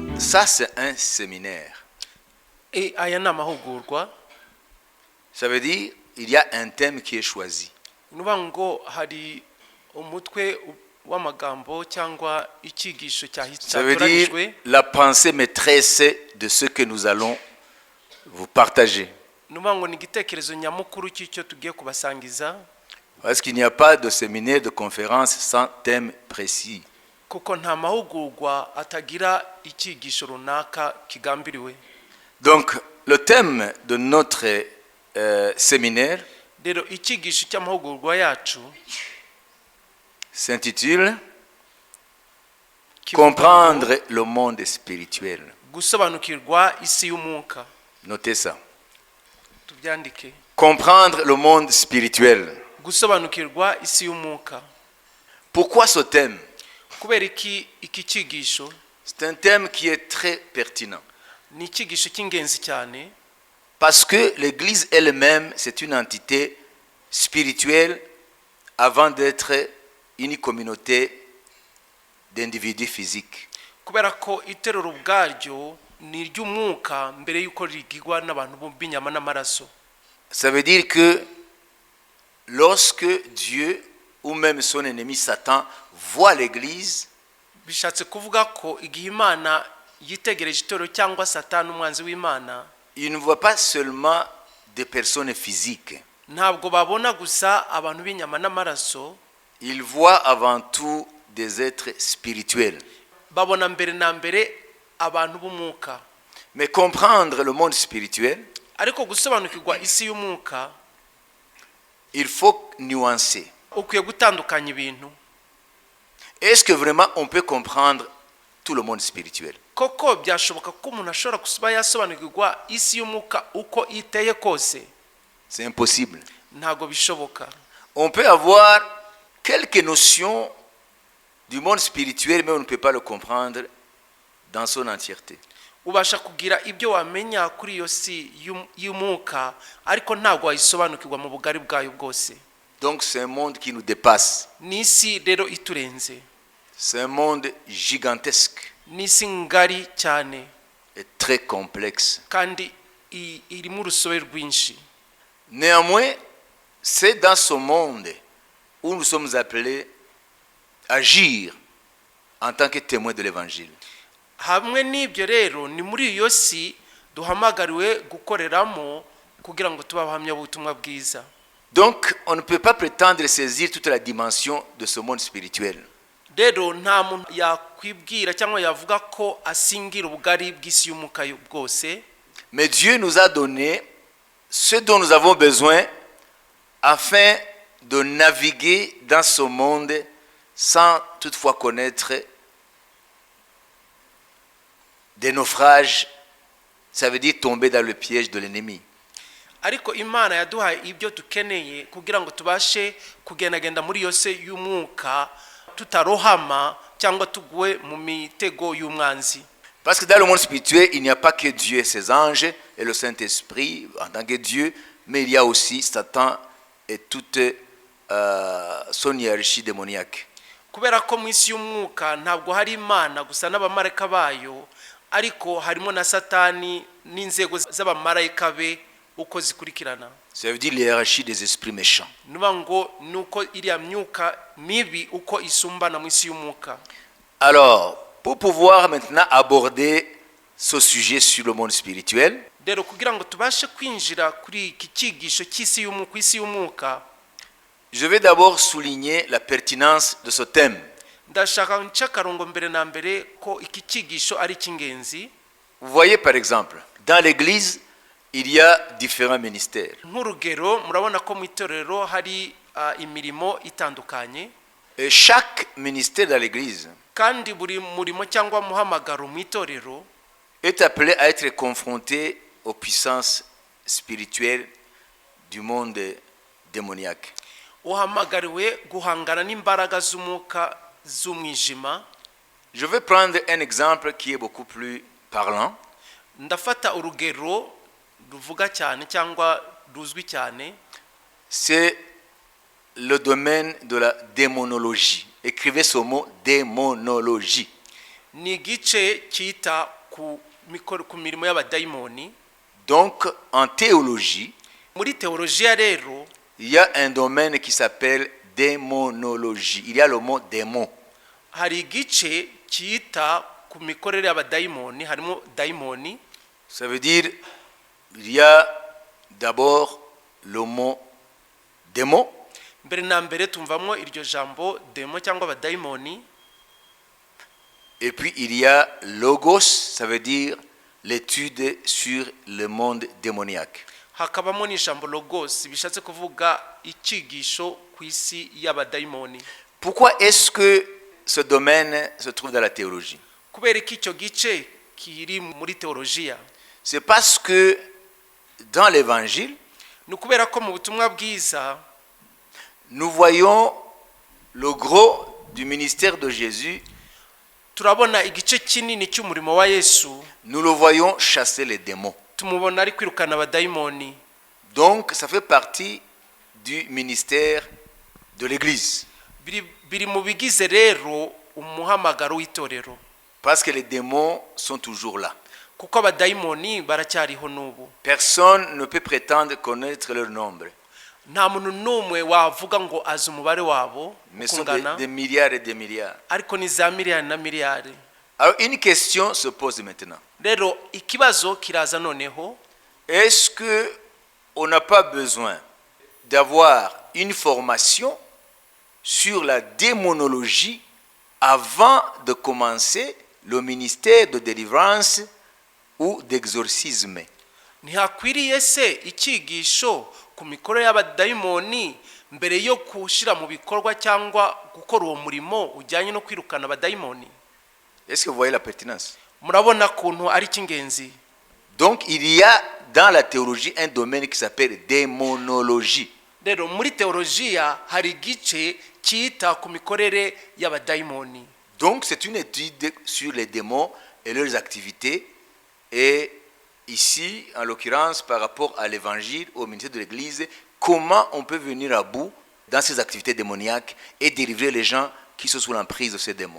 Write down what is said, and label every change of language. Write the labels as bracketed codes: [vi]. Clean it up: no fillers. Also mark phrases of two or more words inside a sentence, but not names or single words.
[fr] ça, c'est un séminaire. [rw] aya ni amahugurwa. [fr] Ça veut dire il y a un thème qui est choisi. [rw] Nuvuga ngo hari umutwe w'amagambo cyangwa icyigisho [fr] Ça veut dire la pensée maîtresse de ce que nous allons vous partager. [rw] Nuvuga ngo ni igitekerezo nyamukuru cy'icyo tugiye kubasangiza. [fr] Parce qu'il n'y a pas de séminaire, de conférence sans thème précis. [rw] Kuko nta mahugurwa atagira icyigisho runaka kigambiriwe. [fr] Donc, le thème de notre séminaire [rw] Rero icyigisho cy'amahugurwa yacu [fr] s'intitule Comprendre le monde spirituel. [rw] Gusobanukirwa isi y'umwuka. [fr] Notez ça. [rw] Tubyandike. [fr] Comprendre le monde spirituel. [rw] Gusobanukirwa isi y'umwuka. [fr] Pourquoi ce thème? [rw] Kubera iki cyigisho? [fr] C'est un thème qui est très pertinent. [rw] Ni icyigisho cy'ingenzi cyane. [fr] Parce que l'Église elle-même, c'est une entité spirituelle avant d'être une communauté d'individus physiques. [rw] Kubera ko iterero ubwaryo ni ry'umwuka mbere yuko rigirwa n'abantu b'inyama n'amaraso. [fr] Ça veut dire que lorsque Dieu ou même son ennemi Satan voit l'Église, [rw] bishatse kuvuga ko igihe Imana yitegereje itorero cyangwa Satani umwanzi w'Imana, [fr] il ne voit pas seulement des personnes physiques. [rw] Ntabwo babona gusa abantu b'inyama n'amaraso. [fr] Il voit avant tout des êtres spirituels. [rw] Babona mbere na mbere abantu b'umwuka. [fr] Mais comprendre le monde spirituel, [rw] ariko gusobanukirwa isi y'umwuka, [fr] il faut nuancer. [rw] Ukwiye gutandukanya ibintu. [fr] Est-ce que vraiment on peut comprendre tout le monde spirituel? [rw] Koko byashoboka ko umuntu ashobora kuba yasobanukirwa isi y'umwuka uko iteye kose? [fr] C'est impossible. [rw] Ntago bishoboka. [fr] On peut avoir quelques notions du monde spirituel, mais on ne peut pas le comprendre dans son entièreté. [rw] Ubasha kugira ibyo wamenya kuri iyo si y'umwuka, ariko ntago wayisobanukirwa mu bugari bwayo bwose. [fr] Donc c'est un monde qui nous dépasse. [rw] Nisi rero iturenze. [fr] C'est un monde gigantesque. [rw] Nisi ngari cyane. [fr] Et très complexe. [rw] Kandi irimo urusobe rwinshi. [fr] Néanmoins, c'est dans ce monde où nous sommes appelés à agir en tant que témoins de l'évangile. [rw] Hamwe n'ibyo rero ni muri iyo si duhamagariwe gukoreramo kugira ngo tuba abahamya b'ubutumwa bwiza. [fr] Donc, on ne peut pas prétendre saisir toute la dimension de ce monde spirituel. [rw] Rero nta muntu yakwibwira cyangwa yavuga ko asingira ubugari bw'isi y'umwuka bwose. [fr] Mais Dieu nous a donné ce dont nous avons besoin afin de naviguer dans ce monde sans toutefois connaître des naufrages. Ça veut dire tomber dans le piège de l'ennemi. [rw] Ariko Imana yaduhaye ibyo tukeneye kugira ngo tubashe kugendagenda muri yose y'umwuka tutarohama cyangwa tuguwe mu mitego y'umwanzi. [fr] Parce que dans le monde spirituel, il n'y a pas que Dieu et ses anges et le Saint-Esprit en tant que Dieu, mais il y a aussi Satan et toute son hiérarchie démoniaque. [rw] Kubera ko mu isi y'umwuka ntabwo hari Imana gusa n'abamarayika bayo, ariko harimo na Satani n'inzego z'abamarayika be uko zikurikirana. [fr] Ça veut dire l'hiérarchie des esprits méchants. [rw] Nuvuga ngo nuko iriya myuka mibi uko isumbana mu isi y'umwuka. [fr] Alors, pour pouvoir maintenant aborder ce sujet sur le monde spirituel, [rw] rero kugira ngo tubashe kwinjira kuri iki cyigisho cy'isi y'umwuka, isi y'umwuka, [fr] je vais d'abord souligner la pertinence de ce thème. [rw] Ndashaka nchakarongo mbere na mbere ko iki cyigisho ari cy'ingenzi. [fr] Vous voyez par exemple, dans l'église, il y a différents ministères. [rw] Nk'urugero murabona ko mu itorero hari imirimo itandukanye. [fr] Et chaque ministère dans l'église [rw] kandi buri murimo cyangwa muhamagaro mu itorero [fr] est appelé à être confronté aux puissances spirituelles du monde démoniaque. [rw] Uhamagariwe guhangana n'imbaraga z'umwuka z'umwijima. [fr] Je vais prendre un exemple qui est beaucoup plus parlant. [rw] Ndafata urugero ruvuga cyane cyangwa ruzwi cyane. [fr] C'est le domaine de la démonologie. Écrivez ce mot, démonologie. [rw] Ni gice cyita ku mirimo y'abadayimoni. [fr] Donc, en théologie, [rw] Muri teolojiya rero [fr] il y a un domaine qui s'appelle démonologie. Il y a le mot démon. [rw] hari igice cyita ku mikorere y'abadayimoni, harimo dayimoni. [fr] Ça veut dire, il y a d'abord le mot démon. [rw] Mbere na mbere tumvamo iryo jambo demo cyangwa abadayimoni. [fr] Et puis il y a logos, ça veut dire l'étude sur le monde démoniaque. [rw] Hakabamo n'ijambo logos bishatse kuvuga icyigisho ku isi y'abadayimoni. [fr] Pourquoi est-ce que ce domaine se trouve dans la théologie? [rw] Kubera iki icyo gice kiri muri teolojiya? [fr] C'est parce que dans l'évangile, [rw] Ni ukubera ko mu butumwa bwiza [fr] nous voyons le gros du ministère de Jésus, [rw] turabona igice kinini cy'umurimo wa Yesu, [fr] nous le voyons chasser les démons. [rw] tumubona ari kwirukana abadayimoni. [fr] Donc ça fait partie du ministère de l'Église. [rw] Biri mu bigize rero umuhamagaro w'itorero, [fr] Parce que les démons sont toujours là. [rw] kuko abadayimoni baracyariho n'ubu. [fr] Personne ne peut prétendre connaître leur nombre. [rw] Nta muntu n'umwe wavuga ngo azi umubare wabo [fr] Mais ce sont [rw] kungana, [fr] des milliards et des milliards. [rw] ariko ni za miliyari na miliyari. [fr] Alors une question se pose maintenant. [rw] Rero ikibazo kiraza noneho, [fr] Est-ce qu'on n'a pas besoin d'avoir une formation sur la démonologie avant de commencer le ministère de délivrance ou d'exorcisme? [rw] ntihakwiriye se icyigisho ku mikorere y'abadayimoni mbere yo gushyira mu bikorwa cyangwa gukora uwo murimo ujyanye no kwirukana abadayimoni? [fr] Est-ce que vous voyez la pertinence? [rw] Murabona kuntu ari cy'ingenzi. [fr] Donc il y a dans la théologie un domaine qui s'appelle démonologie. [rw] Rero muri teolojiya hari igice cyita ku mikorere y'abadayimoni. [fr] Donc c'est une étude sur les démons et leurs activités. Et ici, en l'occurrence, par rapport à l'évangile, au ministère de l'Église, comment on peut venir à bout dans ces activités démoniaques et délivrer les gens qui sont sous l'emprise de ces démons.